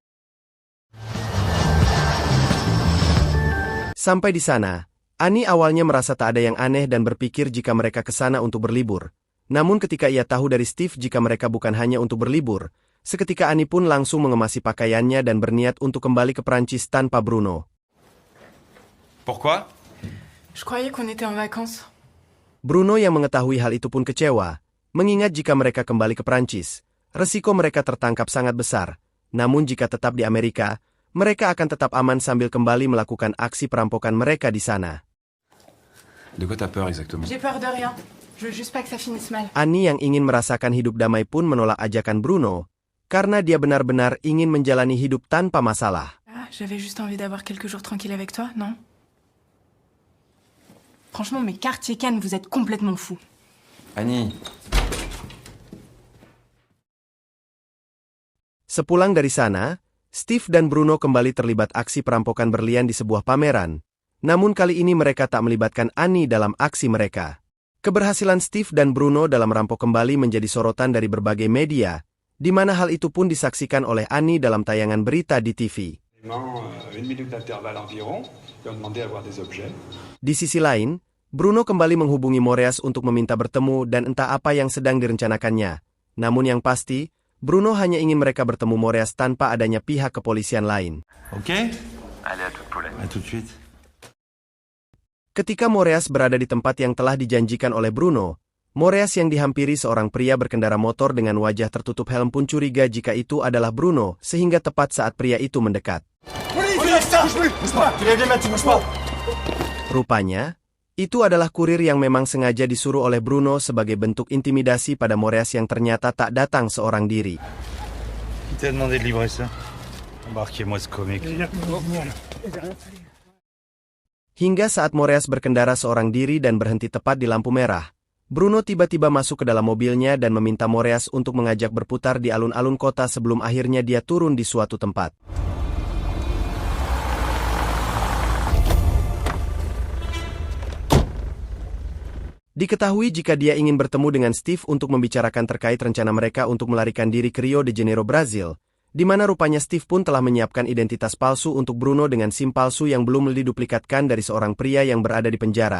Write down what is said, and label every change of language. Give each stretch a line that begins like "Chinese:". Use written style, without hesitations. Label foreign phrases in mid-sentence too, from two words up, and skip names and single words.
Indonesian: Sampai di sana, Annie awalnya merasa tak ada yang aneh dan berpikir jika mereka ke sana untuk berlibur. Namun ketika ia tahu dari Steve jika mereka bukan hanya untuk berlibur, seketika Annie pun langsung mengemasi pakaiannya dan berniat untuk kembali ke Prancis tanpa Bruno.
French: Pourquoi? Je croyais qu'on était en vacances.
Indonesian: Bruno yang mengetahui hal itu pun kecewa, mengingat jika mereka kembali ke Prancis, resiko mereka tertangkap sangat besar. Namun jika tetap di Amerika, mereka akan tetap aman sambil kembali melakukan aksi perampokan mereka di sana.
French: De quoi t'as peur exactement? J'ai peur de rien. Je veux juste pas que ça finisse mal.
Indonesian: Annie yang ingin merasakan hidup damai pun menolak ajakan Bruno, karena dia benar-benar ingin menjalani hidup tanpa masalah.
French: Ah, j'avais juste envie d'avoir quelques jours tranquilles avec toi, non? Franchement, mes quartiers Cannes, vous êtes complètement fous. Annie.
Indonesian: Sepulang dari sana, Steve dan Bruno kembali terlibat aksi perampokan berlian di sebuah pameran. Namun kali ini mereka tak melibatkan Annie dalam aksi mereka. Keberhasilan Steve dan Bruno dalam merampok kembali menjadi sorotan dari berbagai media, di mana hal itu pun disaksikan oleh Annie dalam tayangan berita di TV. Di sisi lain, Bruno kembali menghubungi Moreas untuk meminta bertemu dan entah apa yang sedang direncanakannya. Namun yang pasti, Bruno hanya ingin mereka bertemu Moreas tanpa adanya pihak kepolisian lain.
French: Oke? Allez, à toute Paulette. À tout de suite.
Indonesian: Ketika Moreas berada di tempat yang telah dijanjikan oleh Bruno, Moreas yang dihampiri seorang pria berkendara motor dengan wajah tertutup helm pun curiga jika itu adalah Bruno, sehingga tepat saat pria itu mendekat. Rupanya, itu adalah kurir yang memang sengaja disuruh oleh Bruno sebagai bentuk intimidasi pada Moreas yang ternyata tak datang seorang diri.
French: Qui t'a demandé de livrer ça? Embarquez-moi ce comique.
Indonesian: Hingga saat Moreas berkendara seorang diri dan berhenti tepat di lampu merah, Bruno tiba-tiba masuk ke dalam mobilnya dan meminta Moreas untuk mengajak berputar di alun-alun kota sebelum akhirnya dia turun di suatu tempat. Diketahui jika dia ingin bertemu dengan Steve untuk membicarakan terkait rencana mereka untuk melarikan diri ke Rio de Janeiro, Brazil, di mana rupanya Steve pun telah menyiapkan identitas palsu untuk Bruno dengan SIM palsu yang belum diduplikatkan dari seorang pria yang berada di penjara.